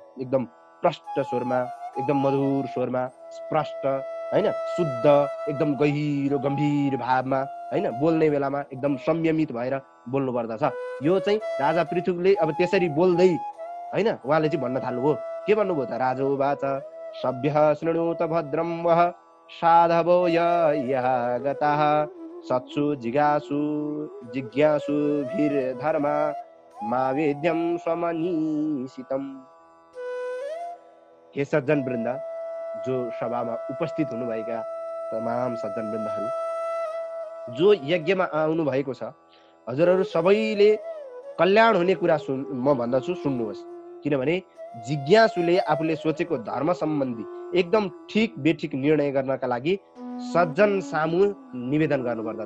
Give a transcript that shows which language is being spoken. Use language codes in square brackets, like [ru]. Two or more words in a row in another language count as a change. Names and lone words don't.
[ne] एकदम प्रष्ट स्वरमा, एकदम मधुर स्वरमा, स्पष्ट होइन, शुद्ध, एकदम गहिरो गम्भीर भावमा होइन, बोल्ने बेलामा एकदम संयमित भएर बोल्नु पर्दछ। यो चाहिँ राजा पृथुले अब त्यसरी बोल्दै होइन उहाँले चाहिँ भन्न थाल्नुभयो। के भन्नुभयो त? [sa] राजोवाच सभ्यः शृणुत भद्रं वः साधवो यः गताः सत्सु जिज्ञासु धर्मा मा वेद्यं स्वमनीषितम्। [ne] हे सज्जन वृन्द, जो सभामा उपस्थित हुनुभएका तमाम सज्जन वृन्दहरू, जो यज्ञमा आउनु भएको छ, हजुरहरू सबैले कल्याण हुने कुरा म भन्दछु, सुन्नुहोस्। किनभने जिज्ञासुले आफूले सोचेको धर्म सम्बन्धी एकदम ठिक बेठिक निर्णय गर्नका लागि सज्जन सामु निवेदन गर्नुपर्दछ।